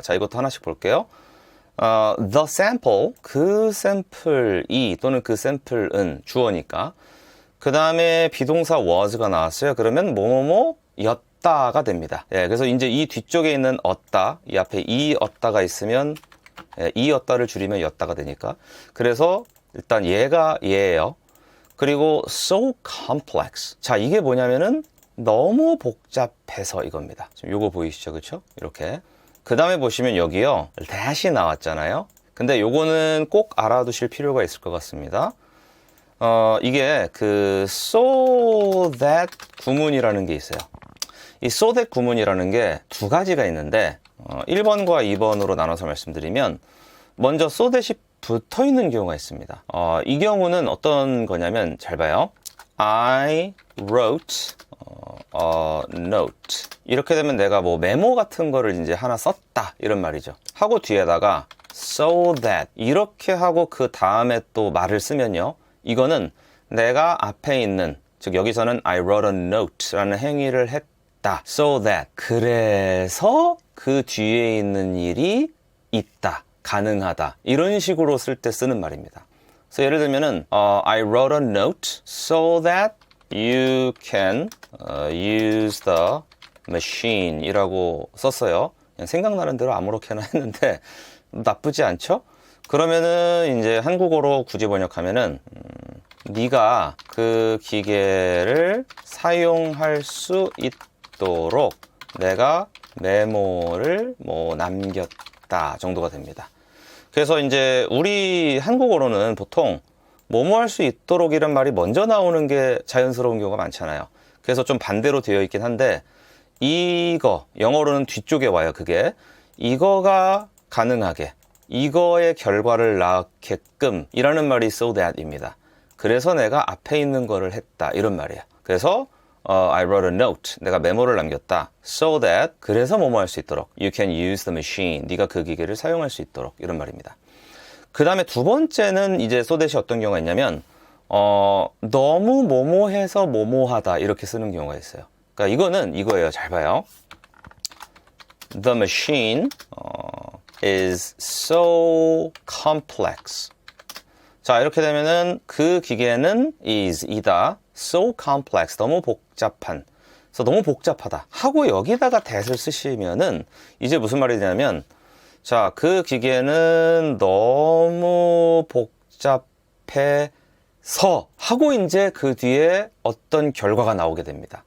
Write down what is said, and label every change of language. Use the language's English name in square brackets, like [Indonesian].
[Korean] 자, 이것도 하나씩 볼게요. [English] the sample, [Korean] 그 샘플이 또는 그 샘플은 주어니까 그 다음에 비동사 was가 나왔어요. 그러면 뭐뭐뭐였다가 됩니다. 예, 그래서 이제 이 뒤쪽에 있는 었다, 이 앞에 이었다가 있으면 이었다를 줄이면 였다가 되니까. 그래서 일단 얘가 얘예요. 그리고 [English] so complex. [Korean] 자, 이게 뭐냐면은 너무 복잡해서 이겁니다. 지금 요거 보이시죠? 그쵸? 이렇게. 그 다음에 보시면 여기요. that이 나왔잖아요. 근데 요거는 꼭 알아두실 필요가 있을 것 같습니다. 이게 그 so that 구문이라는 게 있어요. 이 so that 구문이라는 게 두 가지가 있는데 1번과 2번으로 나눠서 말씀드리면 먼저 so that이 붙어 있는 경우가 있습니다. 이 경우는 어떤 거냐면 잘 봐요. [English] I wrote a note. [Korean] 이렇게 되면 내가 뭐 메모 같은 거를 이제 하나 썼다 이런 말이죠. 하고 뒤에다가 so that 이렇게 하고 그 다음에 또 말을 쓰면요. 이거는 내가 앞에 있는 즉 여기서는 [English] I wrote a note [Korean] 라는 행위를 했다. [English] So that [Korean] 그래서 그 뒤에 있는 일이 있다. 가능하다. 이런 식으로 쓸 때 쓰는 말입니다. 그래서 예를 들면은 [English] I wrote a note so that you can use the machine [Korean] 이라고 썼어요. 그냥 생각나는 대로 아무렇게나 했는데 나쁘지 않죠? 그러면은 이제 한국어로 굳이 번역하면은 네가 그 기계를 사용할 수 있도록 내가 메모를 뭐 남겼다 정도가 됩니다. 그래서 이제 우리 한국어로는 보통 뭐뭐 할 수 있도록 이런 말이 먼저 나오는 게 자연스러운 경우가 많잖아요. 그래서 좀 반대로 되어 있긴 한데 이거 영어로는 뒤쪽에 와요. 그게 이거가 가능하게 이거의 결과를 낳게끔 이라는 말이 so that입니다. 그래서 내가 앞에 있는 거를 했다 이런 말이에요. [English] 그래서 I wrote a note. [Korean] 내가 메모를 남겼다. [English] So that [Korean] 그래서 뭐뭐 할 수 있도록 [English] You can use the machine. [Korean] 네가 그 기계를 사용할 수 있도록 이런 말입니다. 그 다음에 두 번째는 이제 so that이 어떤 경우가 있냐면 너무 뭐뭐해서 뭐뭐하다 이렇게 쓰는 경우가 있어요. 그러니까 이거는 이거예요. 잘 봐요. [English] The machine is so complex. [Korean] 자, 이렇게 되면은 그 기계는 이다. [English] So complex. [Korean] 너무 복잡한. 그래서 너무 복잡하다. 하고 여기다가 that을 쓰시면은 이제 무슨 말이 되냐면 자, 그 기계는 너무 복잡해서 하고 이제 그 뒤에 어떤 결과가 나오게 됩니다.